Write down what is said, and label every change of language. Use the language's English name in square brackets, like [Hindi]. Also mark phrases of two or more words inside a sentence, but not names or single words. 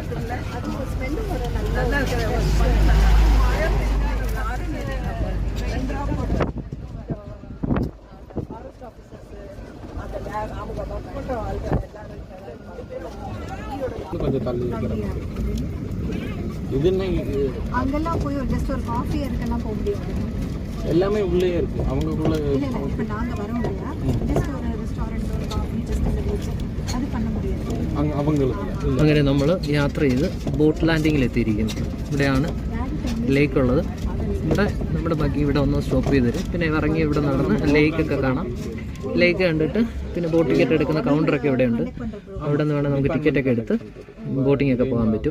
[Tamil] கொஞ்சம் தள்ளி அங்கெல்லாம் போய் ஜஸ்ட் ஒரு காஃபி அதுக்கெல்லாம் போக முடியாது. எல்லாமே உள்ளே இருக்கு. அவங்களுக்குள்ள இப்ப நாங்க வரோம் இல்லையா, ஜஸ்ட் ஒரு ரெஸ்டாரண்ட் ஒரு காஃபி ஜஸ்ட் அந்த അത് பண்ண முடியாது അവங்களுக்கு. [Malayalam] അങ്ങനെ നമ്മൾ യാത്ര ചെയ്ത് [English] boat landing [Malayalam] എത്തിയിരിക്കുന്നു. ഇവിടെയാണ് ലേക്ക് ഉള്ളത്. ഇവിടെ നമ്മുടെ ബഗ്ഗി ഇവിടെ ഒന്ന് സ്റ്റോപ്പ് ചെയ്ത് തരും. പിന്നെ ഇറങ്ങി ഇവിടെ നടന്ന് ലേക്കൊക്കെ കാണാം. ലേക്ക് കണ്ടിട്ട് പിന്നെ [English] boat ticket [Malayalam] എടുക്കുന്ന കൗണ്ടറൊക്കെ ഇവിടെയുണ്ട്. അവിടെ നിന്ന് വേണം നമുക്ക് ടിക്കറ്റൊക്കെ എടുത്ത് ബോട്ടിംഗ് ഒക്കെ പോകാൻ പറ്റും.